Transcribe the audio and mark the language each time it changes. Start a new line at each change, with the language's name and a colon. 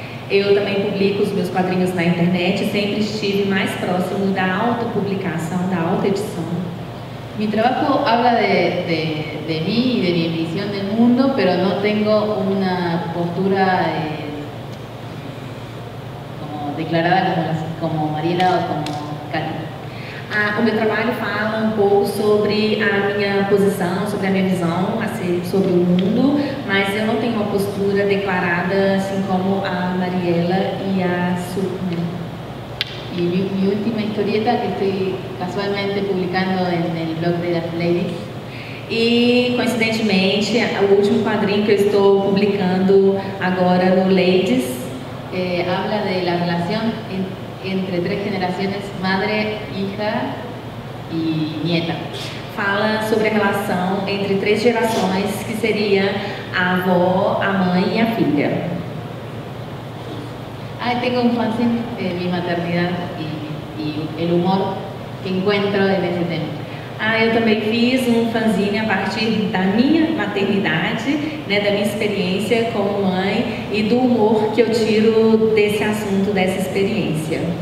Portuguese: Eu também publico os meus quadrinhos na internet, sempre estive mais próximo da autopublicação, da autoedição.
Spanish: Mi trabajo habla de mí y de mi visión del mundo, pero no tengo una postura como declarada como Mariela o como Katy.
Portuguese: O meu trabalho fala um pouco sobre a minha posição, sobre a minha visão sobre o mundo, mas eu não tenho uma postura declarada assim como a Mariela e a Su.
Spanish: Y mi última historieta que estoy casualmente publicando en el blog de las ladies
Portuguese: E, coincidentemente, o último quadrinho que eu estou publicando agora no Ladies
Spanish: habla de la relación entre tres generaciones, madre, hija y nieta.
Portuguese: fala sobre a relação entre 3 gerações, que seria a avó, a mãe e a filha.
Spanish: Tengo un fanzine de mi maternidad y el humor que encuentro en ese tema.
Portuguese: Eu também fiz um fanzine a partir da minha maternidade, né, da minha experiência como mãe e do humor que eu tiro desse assunto, dessa experiência.